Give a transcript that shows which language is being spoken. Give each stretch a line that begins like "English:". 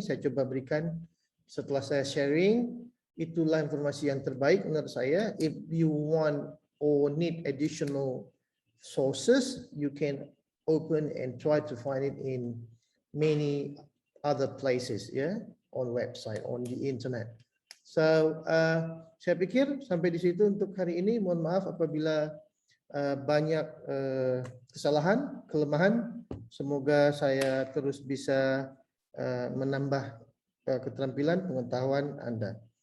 Indonesian: Saya coba berikan setelah saya sharing. Itulah informasi yang terbaik menurut saya.
English: If you want or need additional sources, you can open and try to find it in many other places, on website, on the internet. So,
Indonesian: saya pikir sampai di situ untuk hari ini. Mohon maaf apabila banyak kesalahan, kelemahan. Semoga saya terus bisa menambah keterampilan, pengetahuan Anda.